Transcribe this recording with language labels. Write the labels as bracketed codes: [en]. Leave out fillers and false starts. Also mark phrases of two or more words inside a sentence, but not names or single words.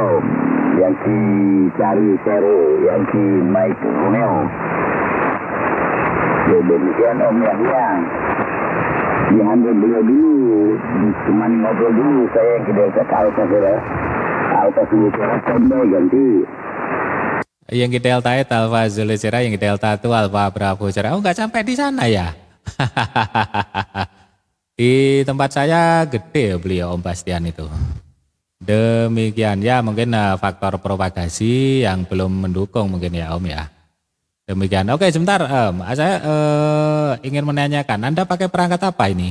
[id] Yankee Charlie Zero, Yankee Mike Romeo. Ya demikian Om Yahya. Diambil beliau dulu, cuma ngobrol dulu saya yang ke Delta Alpha Sierra. Alpha Zulu Sierra, standby ganti. Yankee Delta Alpha Zulu Sierra, Yankee Delta 2 Alpha Bravo Sierra. Oh, nggak sampai di sana ya? Di tempat saya gede beliau Om Bastian itu. Demikian ya, mungkin faktor propagasi yang belum mendukung mungkin ya Om ya. Demikian. Oke, sebentar Om, saya ingin menanyakan, Anda pakai perangkat apa ini?